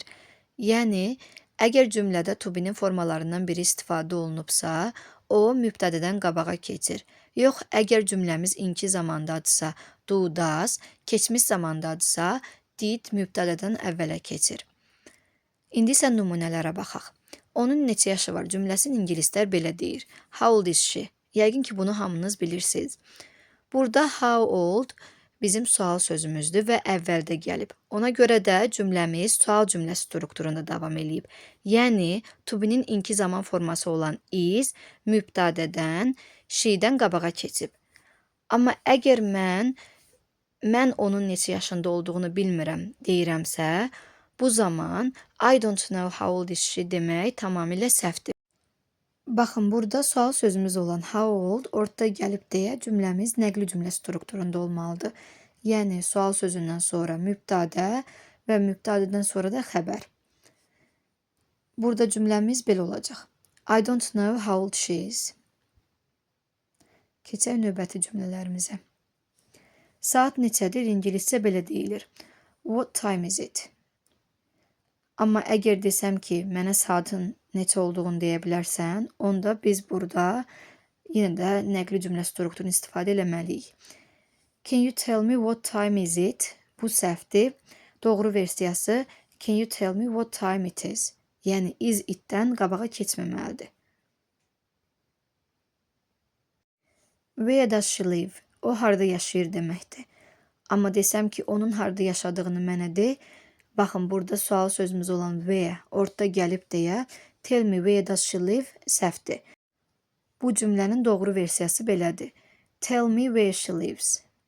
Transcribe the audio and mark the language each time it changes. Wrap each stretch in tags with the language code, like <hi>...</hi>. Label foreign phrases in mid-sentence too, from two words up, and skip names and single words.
<az>Yəni, əgər cümlədə</az> <en>to be-</en> <az>nin formalarından biri istifadə olunubsa, o mübtədədən qabağa keçir. Yox, əgər cümləmiz inki zamandadırsa,</az> <en>do, does,</en> <az>keçmiş zamandadırsa, did mübtədədən əvvələ keçir. İndi isə nümunələrə baxaq. Onun neçə yaşı var cümləsini ingilislər belə deyir.</az> <en>How old is she?</en> <az>Yəqin ki, bunu hamınız bilirsiniz. Burada</az> <en>how old</en> <az>bizim sual sözümüzdür və əvvəldə gəlib. Ona görə də cümləmiz sual cümləsi strukturunda davam eləyib. Yəni,</az> <en>to be-</en> <az>nin inki zaman forması olan is mübtədədən, she-dən qabağa keçib. Amma əgər mən onun neçə yaşında olduğunu bilmirəm deyirəmsə, bu zaman</az> <en>I don't know how old is she</en> <az>demək tamamilə səhvdir. Baxın, burada sual sözümüz olan</az> <en>how old</en> <az>ortada gəlib deyə cümləmiz nəqli cümlə strukturunda olmalıdır. Yəni, sual sözündən sonra mübtədə və mübtədədən sonra da xəbər. Burada cümləmiz belə olacaq.</az> <en>I don't know how old she is.</en> <az>Keçək növbəti cümlələrimizə. Saat neçədir ingiliscə belə deyilir.</az> <en>What time is it?</en> <az>Amma əgər desəm ki, mənə saatın neçə olduğunu deyə bilərsən, onda biz burada yenə də nəqli cümlə strukturunu istifadə eləməliyik.</az> <en>Can you tell me what time is it?</en> <az>Bu səhvdir. Doğru versiyası</az> <en>can you tell me what time it is?</en> <az>Yəni</az> <en>is it-</en> <az>dən qabağa keçməməlidir.</az> <en>Where does she live?</en> <az>O harda yaşayır deməkdir. Amma desəm ki, onun harda yaşadığını mənə de, baxın, burada sual sözümüz olan where ortada gəlib deyə</az> <en>tell me where does she live</en> <az>səhvdir. Bu cümlənin doğru versiyası belədir.</az> <en>Tell me where she lives.</en>